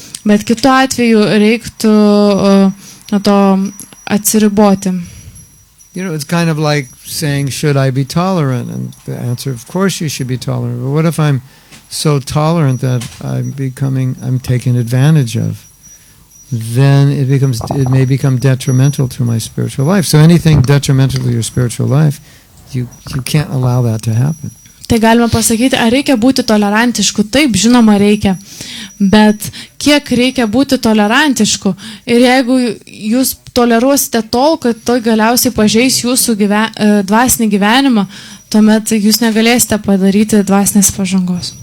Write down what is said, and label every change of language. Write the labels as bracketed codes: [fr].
[lt] Bet kitu atveju reiktų nuo to atsiriboti. [en] You know, it's kind of like saying, should I be tolerant? And the answer, of course you should be tolerant. But what if I'm so tolerant that I'm taken advantage of? Then it may become detrimental to my spiritual life. So anything detrimental to your spiritual life, you can't allow that to happen. [lt] Tai galima pasakyti, ar reikia būti tolerantišku? Taip, žinoma, reikia. Bet kiek reikia būti tolerantišku? Ir jeigu jūs toleruosite tol, kad tai galiausiai pažeis jūsų dvasinį gyvenimą, tuomet jūs negalėsite padaryti dvasinės pažangos.